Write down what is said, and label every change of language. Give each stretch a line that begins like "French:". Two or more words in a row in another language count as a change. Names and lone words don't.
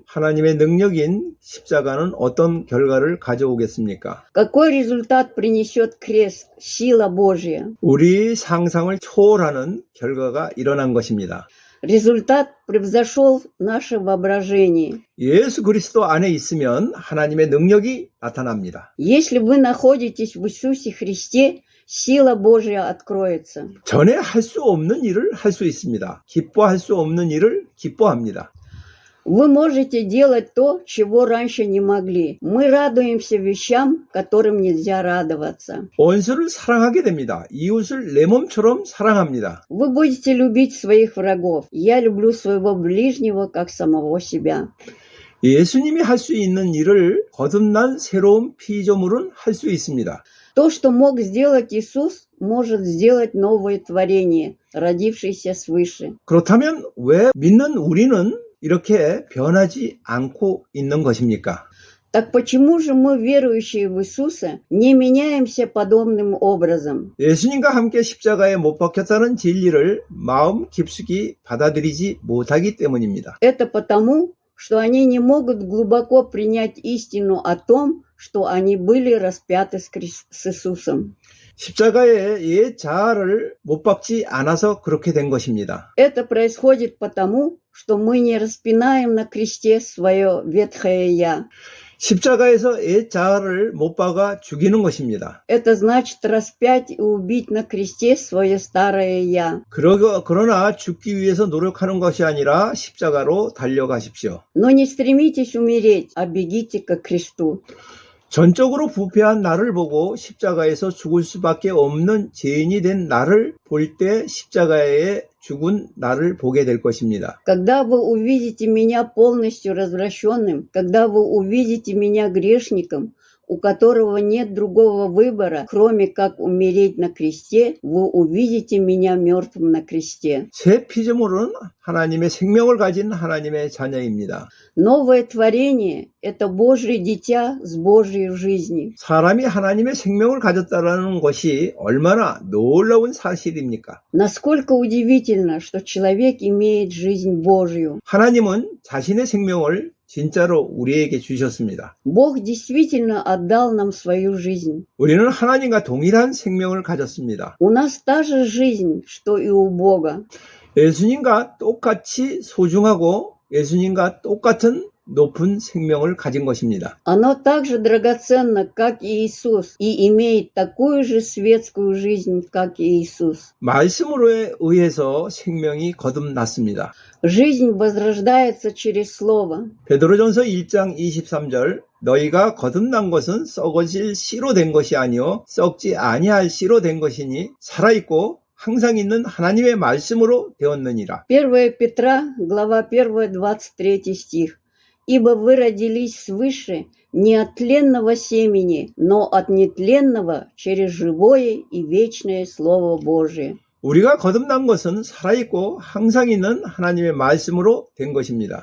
Korean: 하나님의 능력인 십자가는 어떤 결과를 가져오겠습니까?
Russian: Какой результат принесет крест? Сила Божья.
Korean: 우리 상상을 초월하는 결과가 일어난 것입니다.
Russian: Результат превзошел наше воображение.
Korean: 예수 그리스도 안에 있으면 하나님의 능력이 나타납니다.
Russian: Если вы находитесь в Иисусе Христе, сила Божья откроется.
Korean: 전에 할 수 없는 일을 할 수 있습니다. 기뻐할 수 없는 일을 기뻐합니다.
Russian: Вы можете делать то, чего раньше не могли. Мы радуемся вещам, которым нельзя радоваться.
Korean: 원수를 사랑하게 됩니다. 이웃을 내 몸처럼 사랑합니다.
Russian: Вы будете любить своих врагов. Я люблю своего ближнего, как самого себя.
Korean: 예수님이 할 수 있는 일을 거듭난 새로운 피조물은 할 수 있습니다.
Russian: То, что мог сделать Иисус, может сделать новое творение, родившееся свыше.
Korean: 그렇다면 왜 믿는 우리는 이렇게 변하지 않고 있는 것입니까?
Russian: Так почему же мы, верующие в Иисуса, не меняемся подобным образом?
Korean: 예수님과 함께 십자가에 못 박혔다는 진리를 마음 깊숙이 받아들이지 못하기 때문입니다.
Russian: Это потому, что они не могут глубоко принять истину о том, что они были распяты с Иисусом.
Korean: 십자가에 옛 자아를 못 박지 않아서 그렇게 된 것입니다.
Russian: Это происходит потому, что мы не распинаем на кресте свое ветхое «я».
Korean: 십자가에서 옛 자아를 못 박아 죽이는 것입니다.
Russian: Это значит распять и убить на кресте свое старое «я».
Korean: 그러나 죽기 위해서 노력하는 것이 아니라 십자가로 달려가십시오.
Russian: Но не стремитесь умереть, а бегите ко кресту.
Korean: 전적으로 부패한 나를 보고 십자가에서 죽을 수밖에 없는 죄인이 된 나를 볼 때 십자가에 죽은 나를 보게 될 것입니다.
Russian: Когда вы увидите меня полностью развращенным, когда вы увидите меня грешником, у которого нет другого выбора, кроме как умереть на кресте, вы увидите меня мертвым на кресте.
Korean: 새 피조물은 하나님의 생명을 가진 하나님의 자녀입니다.
Russian: Новое творение – это Божье дитя с Божьей жизнью.
Korean: 사람이 하나님의 생명을 가졌다는 것이 얼마나 놀라운 사실입니까?
Russian: Насколько удивительно, что человек имеет жизнь Божью.
Korean: 하나님은 자신의 생명을 진짜로 우리에게 주셨습니다.
Russian: Бог действительно отдал нам свою жизнь.
Korean: 우리는 하나님과 동일한 생명을 가졌습니다.
Russian: У нас та же жизнь, что и у Бога.
Korean: 예수님과 똑같이 소중하고 예수님과 똑같은 높은 생명을 가진 것입니다.
Russian: Оно так же драгоценно, как и Иисус, и имеет такую же светскую жизнь, как и Иисус.
Korean: 말씀으로 의해서 생명이 거듭났습니다.
Russian: Жизнь возрождается через Слово.
Korean: 베드로전서 1장 23절 너희가 거듭난 것은 썩어질 씨로 된 것이 아니요 썩지 아니할 씨로 된 것이니 살아있고 항상 있는 하나님의 말씀으로 되었느니라.
Russian: 1 Петра, глава 1, 23 стих. «Ибо вы родились свыше не от тленного семени, но от нетленного через живое и вечное Слово Божие».
Korean: 우리가 거듭난 것은 살아있고 항상 있는 하나님의 말씀으로 된 것입니다.